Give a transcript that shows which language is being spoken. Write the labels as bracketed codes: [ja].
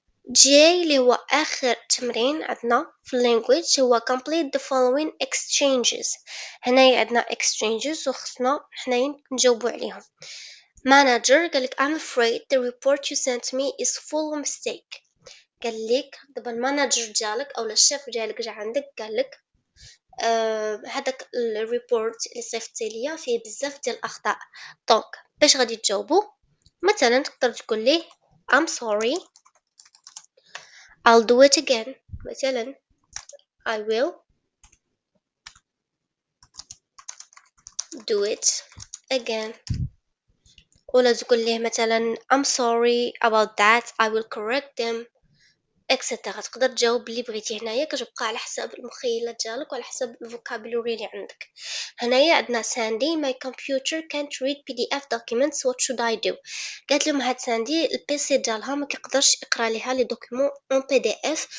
[ar] جي اللي هو اخر تمرين عندنا في اللانجويج هو [en] complete the following exchanges. [ar] هنايا عندنا exchanges وخصنا حنايا نجاوبوا عليهم. [en] manager [ar] قالك [en] I'm afraid the report you sent me is full of mistake. [ar] قالك دابا المانجر ديالك او الشيف ديالك جا عندك قالك هذاك الريبورت اللي صيفطتي ليا فيه بزاف ديال الاخطاء. دونك باش غادي تجاوبوا مثلا تقدر تقول ليه [en] I'm sorry I'll do it again. [ar] مثلا [en] I will do it again. [ar] ولا تقول ليه مثلا [en] I'm sorry about that I will correct them etc. [ar] تقدر تجاوب اللي بغيتي. هنايا كتبقى على حساب المخيلة ديالك وعلى حساب الفوكابولري اللي عندك. هنايا عندنا ساندي [en] my computer can't read PDF documents what should I do. [ar] قالت لهم هاد ساندي البيسي ديالها ما كيقدرش يقرا ليها لي دوكيومون اون PDF.